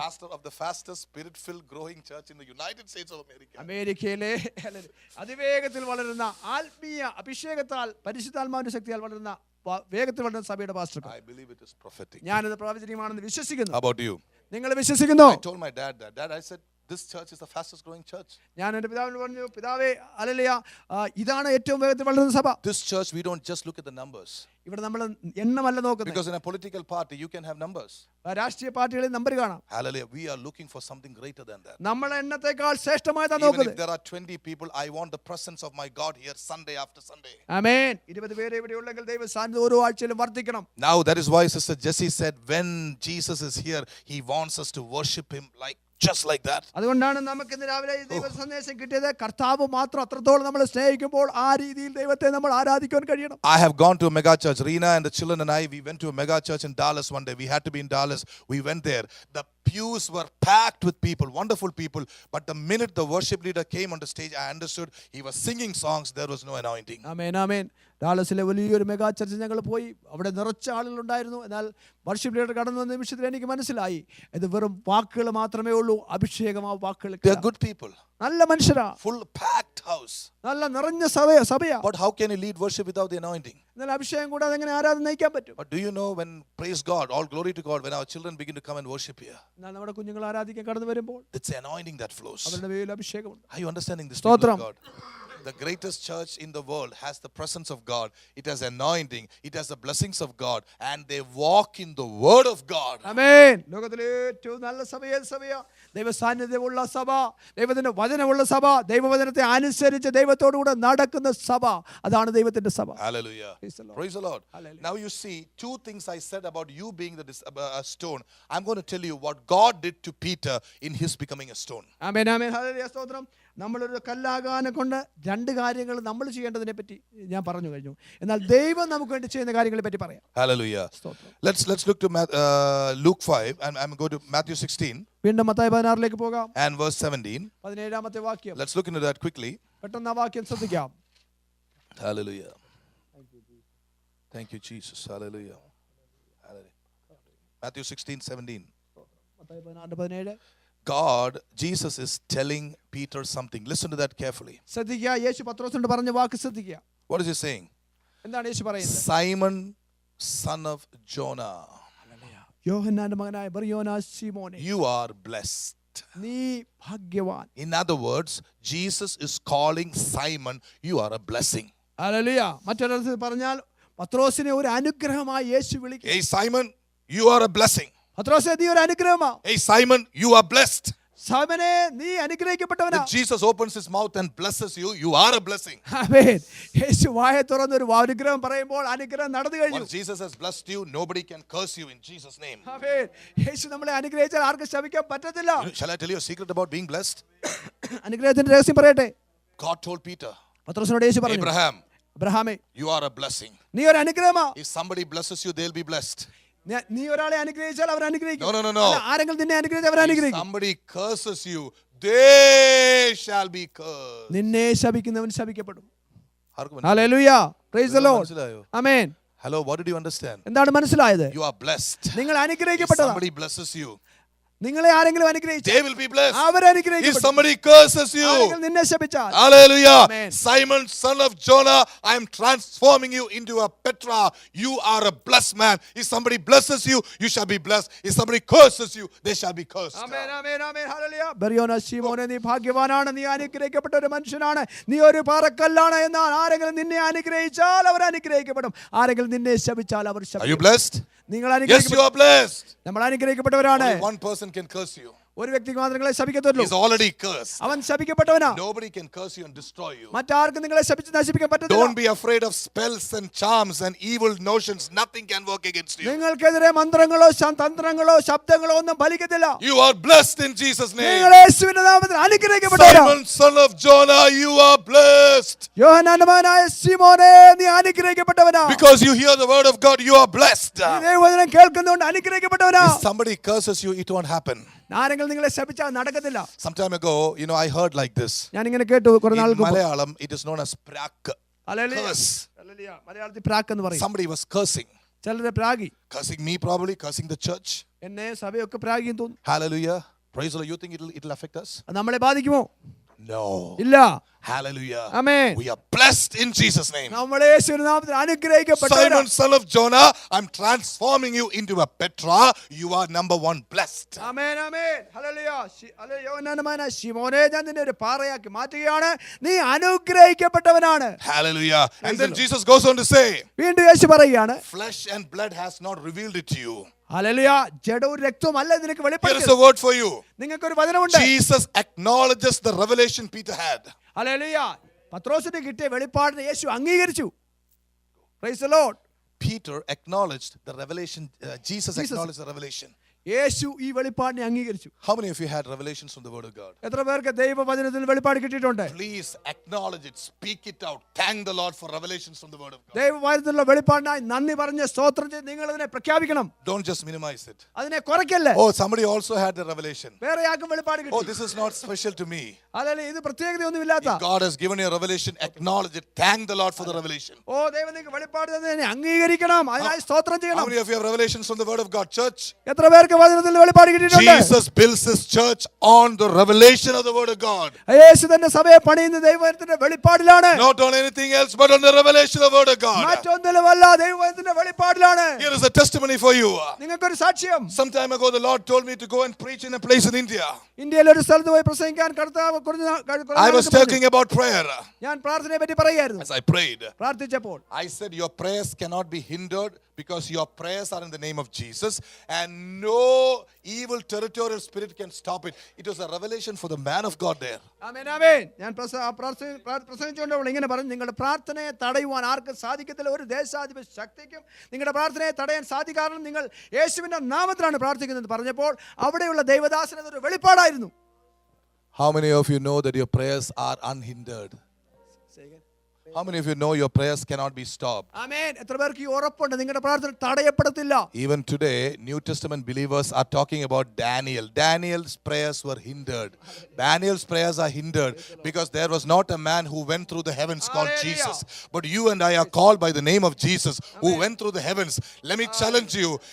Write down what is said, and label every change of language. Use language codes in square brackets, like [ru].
[en] Pastor of the fastest spirit-filled growing church in the United States of America. [ml] അമേരിക്കയിലെ അതിവേഗത്തിൽ വളരുന്ന ആത്മീയ അഭിഷേകത്താൽ പരിശുദ്ധാത്മാവിന്റെ ശക്തിയാൽ വളരുന്ന വേഗത്തിൽ വളരുന്ന സഭയുടെ pastor. [en] I believe it is prophetic. [ml] ഞാനത് പ്രവചനീയമാണെന്ന് വിശ്വസിക്കുന്നു. [en] How about you? [ml] നിങ്ങൾ വിശ്വസിക്കുന്നോ? [en] I told my dad that. Dad, I said, this church is the fastest growing church. [ml] ഞാൻ എൻ്റെ പിതാവിനോട് പറഞ്ഞു, പിതാവേ ഹല്ലേലൂയ, ഇതാണ് ഏറ്റവും വേഗത്തിൽ വളരുന്ന സഭ. [en] This church, we don't just look at the numbers. [ml] ഇവിടെ നമ്മൾ എണ്ണമല്ല നോക്കുന്നത്. [en] Because in a political party, you can have numbers. [ml] രാഷ്ട്രീയ പാർട്ടികളിൽ നമ്പർ കാണാം. [en] Hallelujah. We are looking for something greater than that. [ml] നമ്മൾ എണ്ണത്തെക്കാൾ ശ്രേഷ്ഠമായതാണ് [en] Even [ml] നോക്കുന്നത്. [en] if there are 20 people, I want the presence of my God here Sunday after Sunday. [ml] ആമേൻ. 20 പേരെ ഇവിടെ ഉള്ളെങ്കിൽ ദൈവ സാന്നിധ്യം ഓരോ ആഴ്ചയിലും വർദ്ധിക്കണം. [en] Now that is why Sister Jessie said, when Jesus is here, he wants us to worship him just like that. [ml] അതുകൊണ്ടാണ് നമുക്ക് ഇന്ന് രാവിലെ ഈ ദൈവ സന്ദേശം കിട്ടിയത്. കർത്താവ് മാത്രം അത്രത്തോളം നമ്മളെ സ്നേഹിക്കുമ്പോൾ ആ രീതിയിൽ ദൈവത്തെ നമ്മൾ ആരാധിക്കാൻ കഴിയണം. [en] I have gone to a mega church. Rina and the children and I, we went to a mega church in Dallas one day. We had to be in Dallas. We went there. The pews were packed with people, wonderful people. But the minute the worship leader came on the stage, I understood he was singing songs. There was no anointing. [ml] ആമേൻ ആമേൻ. ഡാലസിലെ വലിയൊരു mega church ഞങ്ങൾ പോയി. അവിടെ നിറച്ച ആളുകളുണ്ടായിരുന്നു. എന്നാൽ worship leader കടന്നു വന്ന നിമിഷത്തിൽ എനിക്ക് മനസ്സിലായി, ഇത് വെറും വാക്കുകൾ മാത്രമേ ഉള്ളൂ, അഭിഷേകം ആ വാക്കുകൾ. [en] They are good people. [ml] നല്ല മനുഷ്യരാ. [en] Full packed house. [ml] നല്ല നിറഞ്ഞ സഭയാ. [en] But how can you lead worship without the anointing? [ml] എന്നാൽ അഭിഷേകം കൂടാതെ എങ്ങനെ ആരാധന നയിക്കാൻ പറ്റും? [en] But do you know, when, praise God, all glory to God, when our children begin to come and worship here, [ml] എന്നാൽ നമ്മുടെ കുഞ്ഞുങ്ങൾ ആരാധിക്കാൻ കടന്നു വരുമ്പോൾ [en] it's the anointing that flows. [ml] അവരുടെ മേൽ അഭിഷേകമുണ്ട്. [en] Are you understanding this? [ml] സ്തോത്രം. [en] God? The greatest church in the world has the presence of God. It has anointing. It has the blessings of God. And they walk in the word of God. [ml] ആമേൻ. ലോകത്തിലെ ഏറ്റവും നല്ല സഭയാ ദൈവ സാന്നിധ്യമുള്ള സഭ, ദൈവത്തിന്റെ വചനമുള്ള സഭ, ദൈവവചനത്തെ അനുസരിച്ച് ദൈവത്തോടുകൂടെ നടക്കുന്ന സഭ. അതാണ് ദൈവത്തിന്റെ സഭ. [en] Hallelujah. Praise the Lord. Hallelujah. Now you see, 2 things I said about you being a stone. I'm going to tell you what God did to Peter in his becoming a stone. [ml] Amen amen. Hallelujah. സ്തോത്രം. നമ്മളൊരു കല്ലാകാനെ കൊണ്ട് രണ്ട് കാര്യങ്ങൾ നമ്മൾ ചെയ്യേണ്ടതിനെ പറ്റി ഞാൻ പറഞ്ഞു കഴിഞ്ഞു. എന്നാൽ ദൈവം നമുക്ക് വേണ്ടി ചെയ്യുന്ന കാര്യങ്ങളെ പറ്റി പറയാം. [en] Hallelujah. Let's look to Luke 5 and I'm going to Matthew 16 [ml] വീണ്ടും മത്തായി 16 പോകാം [en] and verse 17. [ml] 17 വാക്യം. [en] Let's look into that quickly. [ml] പെട്ടെന്ന് ആ വാക്യം ശ്രദ്ധിക്കാം. [en] Hallelujah. Thank you, Jesus. Hallelujah. Matthew 16:17. [ml] Mathai 16:17. [en] God, Jesus is telling Peter something. Listen to that carefully. [ml] ശ്രദ്ധിക്കുക. യേശു പത്രോസിനോട് പറഞ്ഞ വാക്ക് ശ്രദ്ധിക്കുക. [en] What is he saying? [ml] എന്താണ് യേശു പറയുന്നത്? [en] Simon, son of Jonah. [ml] യോഹന്നാന്റെ മകനായ ബർയോനാ ശിമോനെ, [en] you are blessed. [ml] നീ ഭാഗ്യവാൻ. [en] In other words, Jesus is calling Simon, you are a blessing. [ml] Hallelujah. മറ്റൊരർത്ഥത്തിൽ പറഞ്ഞാൽ പത്രോസിനെ ഒരു അനുഗ്രഹമായി യേശു വിളിക്കുന്നു. [en] Hey Simon, you are a blessing. [ml] പത്രോസേ, നീ ഒരു അനുഗ്രഹമാ. [en] Hey Simon, you are blessed. [ml] സൈമനെ, നീ അനുഗ്രഹിക്കപ്പെട്ടവനാ. [en] When Jesus opens his mouth and blesses you, you are a blessing. [ml] ആമേൻ. യേശു വായ തുറന്ന് ഒരു അനുഗ്രഹം പറയുമ്പോൾ അനുഗ്രഹം നടന്നു കഴിഞ്ഞു. [en] Once Jesus has blessed you, nobody can curse you in Jesus' name. [ml] ആമേൻ. യേശു നമ്മളെ അനുഗ്രഹിച്ചാൽ ആർക്കും ശപിക്കാൻ പറ്റത്തില്ല. [en] Shall I tell you a secret about being blessed? [ml] അനുഗ്രഹത്തിന്റെ രഹസ്യം പറയട്ടെ. [en] God told Peter, [ml] പത്രോസിനോട് യേശു പറഞ്ഞു, [en] Abraham, [ml] അബ്രഹാമേ, [en] you are a blessing. [ml] നീ ഒരു അനുഗ്രഹമാ. [en] If somebody blesses you, they'll be blessed. [ml] നീ ഒരാളെ അനുഗ്രഹിച്ചാൽ അവർ അനുഗ്രഹിക്കും. [en] No. [ml] ആരെങ്കിലും നിന്നെ അനുഗ്രഹിച്ചാൽ അവർ [en] If [ml] അനുഗ്രഹിക്കും. [en] somebody curses you, they shall be cursed. [ml] നിന്നെ ശപിക്കുന്നവൻ ശപിക്കപ്പെടും. ആർക്കും [en] ഹല്ലേലൂയ. Praise the lord. [ml] മനസ്സിലായോ? ആമേൻ. [en] Hello, what did you understand? [ml] എന്താണ് മനസ്സിലായത്? [en] You are blessed. [ml] നിങ്ങൾ [en] If [ml] അനുഗ്രഹിക്കപ്പെട്ടതാ. [en] somebody blesses you, [ml] നിങ്ങളെ ആരെങ്കിലും അനുഗ്രഹിച്ചാൽ [en] they will be blessed. [ml] Our [en] If [ml] അനുഗ്രഹിക്കപ്പെടും. [en] somebody curses you, [ml] ആരെങ്കിലും നിന്നെ ശപിച്ചാൽ, [en] hallelujah. Amen. Simon, son of Jonah, I am transforming you into a Petra. You are a blessed man. If somebody blesses you, you shall be blessed. If somebody curses you, they shall be cursed. [ml] Amen, amen, amen. Hallelujah. Baryona ശിമോനെ, നീ ഭാഗ്യവാനാണ്, നീ അനുഗ്രഹിക്കപ്പെട്ട ഒരു മനുഷ്യനാണ്, നീ ഒരു പാറക്കല്ലാണ്. എന്നാൽ ആരെങ്കിലും നിന്നെ അനുഗ്രഹിച്ചാൽ അവർ അനുഗ്രഹിക്കപ്പെടും, ആരെങ്കിലും നിന്നെ ശപിച്ചാൽ അവർ [en] Are you [ml] ശപിക്കും. [en] blessed? [ml] നിങ്ങൾ [en] Yes, you [ml] അനുഗ്രഹിക്കപ്പെടും. [en] are blessed. [ml] നമ്മൾ അനുഗ്രഹിക്കപ്പെട്ടവരാണ്. [en] Only one person can curse you. [ml] ഒരു വ്യക്തിക്ക് മാത്രം നിങ്ങളെ ശപിക്കത്തുള്ളൂ. [en] He's already cursed. [ml] അവൻ ശപിക്കപ്പെട്ടവനാ. [en] Nobody can curse you and destroy you. [ml] മറ്റാർക്കും നിങ്ങളെ ശപിച്ച് നശിപ്പിക്കാൻ പറ്റത്തില്ല. [en] Don't be afraid of spells and charms and evil notions. Nothing can work against you. [ml] നിങ്ങൾക്കെതിരെ മന്ത്രങ്ങളോ തന്ത്രങ്ങളോ ശബ്ദങ്ങളോ ഒന്നും ഫലിക്കത്തില്ല. [en] You are blessed in Jesus' name. [ml] നിങ്ങൾ യേശുവിന്റെ നാമത്തിൽ അനുഗ്രഹിക്കപ്പെട്ടവരാ. [en] Simon, son of Jonah, you are blessed. [ml] യോഹന്നാന്റെ മകനായ ശിമോനെ, നീ അനുഗ്രഹിക്കപ്പെട്ടവനാ. [en] Because you hear the word of God, you are blessed. [ml] നീ ദൈവവചനം കേൾക്കുന്നതുകൊണ്ട് അനുഗ്രഹിക്കപ്പെട്ടവനാ. [en] If somebody curses you, it won't happen. [ml] ആരെങ്കിലും നിങ്ങളെ ശപിച്ചാൽ നടക്കത്തില്ല. [en] Some time ago, I heard like this. [ml] ഞാൻ ഇങ്ങനെ കേട്ടു കുറെ [en] In [ml] നാൾക്ക് മുമ്പ്. [en] Malayalam, it is known as prak. [ml] Hallelujah. [en] Curse. [ml] Hallelujah. മലയാളത്തിൽ പ്രാക്ക് എന്ന് പറയും. [en] Somebody was cursing. [ml] ചിലരെ പ്രാഗി. [en] Cursing me probably, cursing the church. [ml] എന്നെ സഭയൊക്കെ പ്രാഗിയും തോന്നുന്നു. [en] Hallelujah. Praise the Lord. You think it'll affect us? [ml] അത് നമ്മളെ ബാധിക്കുമോ? [en] No. [ml] ഇല്ല. [en] Hallelujah. Amen. We are blessed in Jesus' name. [ml] നമ്മൾ യേശുവിന്റെ നാമത്തിൽ അനുഗ്രഹിക്കപ്പെട്ടവരാ. [en] Simon, son of Jonah, I'm transforming you into a Petra. You are number one blessed. [ml] Amen, amen. Hallelujah. യോഹന്നാന്റെ മകനായ ശിമോനെ, ഞാൻ നിന്നെ ഒരു പാറയാക്കി മാറ്റുകയാണ്, നീ അനുഗ്രഹിക്കപ്പെട്ടവനാണ്. [en] Hallelujah. And then Jesus goes on to say, [ml] വീണ്ടും യേശു പറയുകയാണ്, [en] flesh and blood has not revealed it to you. [ml] Hallelujah. ജഡവും രക്തവും അല്ല നിനക്ക് [en] Here is [ml] വെളിപ്പെടുത്തിയത്. [en] a word for you. [ml] നിങ്ങൾക്കൊരു വചനമുണ്ട്. [en] Jesus acknowledges the revelation Peter had. [ml] Hallelujah. പത്രോസിന് കിട്ടിയ വെളിപ്പാടിനെ യേശു അംഗീകരിച്ചു. [en] Praise the lord. Peter acknowledged the revelation. Jesus acknowledged the revelation. [ml] യേശു ഈ വെളിപ്പാടിനെ അംഗീകരിച്ചു. [en] How many of you had revelations from the word of God? [ml] എത്ര പേർക്ക് ദൈവവചനത്തിൽ വെളിപ്പാട് കിട്ടിയിട്ടുണ്ട്? [en] Please acknowledge it. Speak it out. Thank the Lord for revelations from the word of God. [ml] ദൈവവചനത്തിലുള്ള വെളിപ്പാടിനായി നന്ദി പറഞ്ഞ് സ്തോത്രം ചെയ്ത് നിങ്ങൾ അതിനെ പ്രഖ്യാപിക്കണം. [en] Don't just minimize it. [ml] അതിനെ കുറയ്ക്കല്ലേ. [en] Oh, somebody also had the revelation. [ml] വേറെ ആർക്കും വെളിപ്പാട് [en] Oh, [ml] കിട്ടി. [en] this is not special to me. [ml] അതല്ലേ, ഇത് പ്രത്യേകതയൊന്നുമില്ലാത്ത. [en] If God has given you a revelation, acknowledge it. Thank the Lord for the revelation. [ml] ഓ, ദൈവം നിങ്ങൾക്ക് വെളിപ്പാട് തന്നതിനെ അംഗീകരിക്കണം, അതിനായി സ്തോത്രം [en] How [ml] ചെയ്യണം. [en] many of you have revelations from the word of God, church? [ml] എത്ര പേർക്ക് വചനത്തിൽ വെളിപ്പാട് കിട്ടിയിട്ടുണ്ട്? [en] Jesus builds his church on the revelation of the word of God. [ml] യേശു തന്റെ സഭയെ പണിയുന്ന ദൈവത്തിന്റെ വെളിപ്പാടിലാണ്. [en] Not on anything else, but on the revelation of the word of God. [ml] മറ്റൊന്നിലുമല്ല, ദൈവത്തിന്റെ വെളിപ്പാടിലാണ്. [en] Here is a testimony for you. [ml] നിങ്ങൾക്കൊരു സാക്ഷ്യം. [en] Some time ago, the Lord told me to go and preach in a place in India. [ml] ഇന്ത്യയിൽ ഒരു സ്ഥലത്ത് പോയി പ്രസംഗിക്കാൻ കർത്താവ് [en] I was talking about prayer. [ml] ഞാൻ പ്രാർത്ഥനയെ പറ്റി പറയായിരുന്നു. [en] As I prayed, [ml] പ്രാർത്ഥിച്ചപ്പോൾ [en] I said your prayers cannot be hindered because your prayers are in the name of Jesus and no evil territorial spirit can stop it. It was a revelation for the man of God there. [ml] ആമേൻ, ആമേൻ. ഞാൻ പ്രസംഗിച്ചുകൊണ്ടപ്പോൾ ഇങ്ങനെ പറഞ്ഞു, നിങ്ങളുടെ പ്രാർത്ഥനയെ തടയുവാൻ ആർക്കും സാധിക്കത്തില്ല. ഒരു ദേശാധിപ ശക്തിക്കും നിങ്ങളുടെ പ്രാർത്ഥനയെ തടയാൻ സാധിക്കാറും നിങ്ങൾ യേശുവിന്റെ നാമത്തിലാണ് പ്രാർത്ഥിക്കുന്നത് പറഞ്ഞപ്പോൾ അവിടെയുള്ള ദൈവദാസന് അതൊരു വെളിപ്പാടായിരുന്നു. [en] How many of you know that your prayers are unhindered? How many of you know your prayers cannot be stopped? [ml] ആമേൻ. എത്ര പേർക്ക് ഈ ഉറപ്പുണ്ട് നിങ്ങളുടെ പ്രാർത്ഥന തടയപ്പെടത്തില്ല? [en] Even today, New Testament believers are talking about Daniel. Daniel's prayers were hindered. Daniel's prayers are hindered because there was not a man who went through the heavens called Hallelujah. Jesus. But you and I are called by the name of Jesus who went through the heavens. Let me challenge you.